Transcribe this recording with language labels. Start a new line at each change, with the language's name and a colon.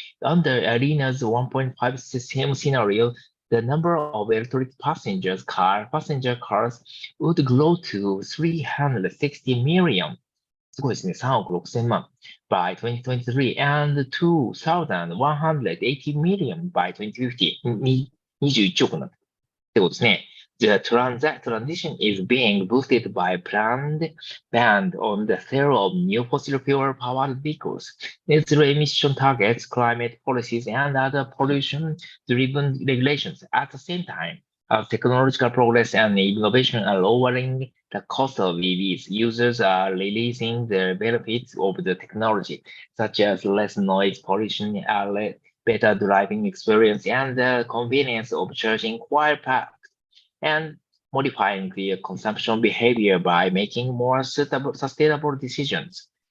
English: Under ARENA's 1.5 system scenario, the number of electric passenger cars would grow to 360 million.
Japanese: すごいですね。 3億6千万
English: by 2023 and 2,180 million by 2050.
Japanese: 21億になってことですね。
English: The transition is being boosted by planned ban on the sale of new fossil fuel-powered vehicles, net zero emission targets, climate policies, and other pollution-driven regulations. At the same time, as technological progress and innovation are lowering the cost of EVs, users are releasing the benefits of the technology, such as less noise pollution, better driving experience, and the convenience of charging while parked, and modifying the consumption behavior by making more sustainable decisions.